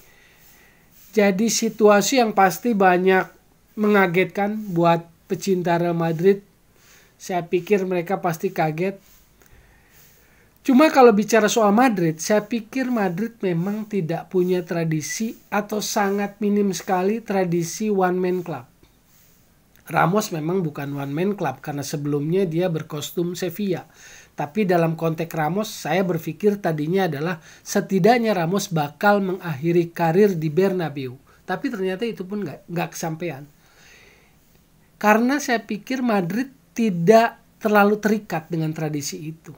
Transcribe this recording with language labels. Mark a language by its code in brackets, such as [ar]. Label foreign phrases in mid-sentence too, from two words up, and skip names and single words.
[id] Jadi situasi yang pasti banyak mengagetkan buat pecinta Real Madrid. Saya pikir mereka pasti kaget. Cuma kalau bicara soal Madrid, saya pikir Madrid memang tidak punya tradisi atau sangat minim sekali tradisi [en] one man club. [id] Ramos memang bukan [en] one man club [id] karena sebelumnya dia berkostum Sevilla. Tapi dalam konteks Ramos, saya berpikir tadinya adalah setidaknya Ramos bakal mengakhiri karir di Bernabeu. Tapi ternyata itu pun nggak kesampaian. Karena saya pikir Madrid tidak terlalu terikat dengan tradisi itu.